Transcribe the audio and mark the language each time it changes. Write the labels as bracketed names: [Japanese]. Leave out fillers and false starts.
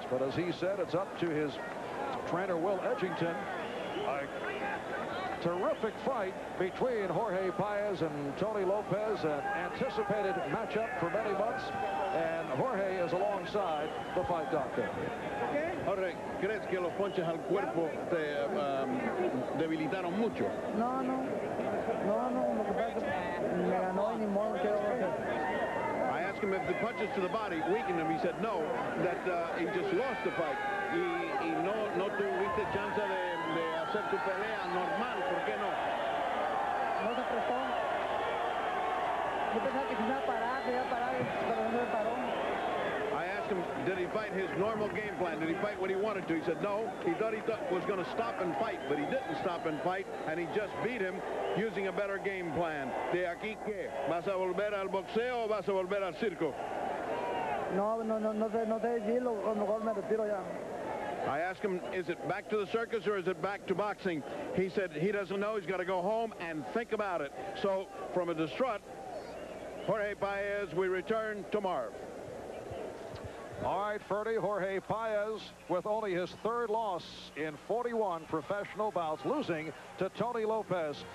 [English] But as he said, it's up to his trainer, Will Edgington. A terrific fight between Jorge Paez and Tony Lopez, an anticipated matchup for many months, and Jorge is alongside the fight doctor. [Spanish] Jorge, ¿crees que los ponches al cuerpo te debilitaron mucho? No, lo que pasa es que me ganó y ni modo que [English] I asked him if the punches to the body weakened him. He said no, that he just lost the fight. [Spanish] Y no tuviste chance de hacer tu pelea normal. ¿Por qué no? No se prestó. Yo pensaba que se iba a parar, pero no me paró. [English] I asked him, did he fight his normal game plan? Did he fight what he wanted to? He said no. He thought was going to stop and fight, but he didn't stop and fight, and he just beat him using a better game plan. [Spanish] ¿De aquí qué? ¿Vas a volver al boxeo o vas a volver al circo? No sé decirlo, a lo mejor me retiro ya. [English] I asked him, is it back to the circus or is it back to boxing? He said he doesn't know. He's got to go home and think about it. So from a distraught Jorge Paez, we return to Marv. All right, Ferdy, Jorge Paez with only his third loss in 41 professional bouts, losing to Tony Lopez.